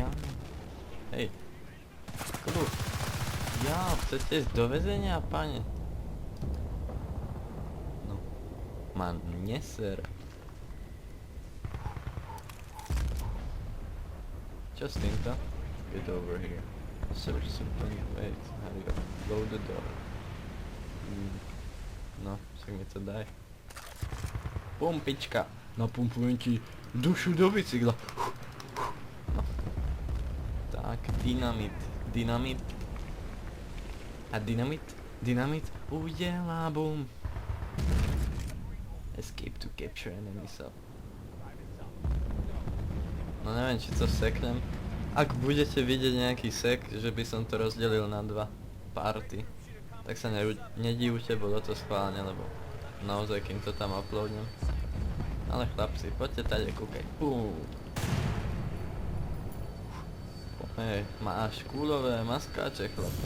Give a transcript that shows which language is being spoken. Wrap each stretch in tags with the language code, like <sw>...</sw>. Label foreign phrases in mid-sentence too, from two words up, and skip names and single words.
<sk>Hej. Kľud. Ja, chcete ísť do väzenia, pane? No. Man, neser. Čo s týmto?</sk> <en>Get over here. Search something. Wait, how do you go? Blow the door.</en> <sk>No, však mi to daj. Pumpička. Napumpujem ti dušu do bicykla. No. Tak, dynamit.</sk> <cs>A dynamit udělá boom.</cs> <en>Escape to capture enemy sub.</en> <sk>No neviem, či to seknem. Ak budete vidieť nejaký sek, že by som to rozdelil na dva party, tak sa nedivte, bolo to schválne, lebo naozaj kým to tam uploadnem. Ale chlapci, poďte tady kúkaj. Hej, máš kúlové maskáče, chlapče.</sk>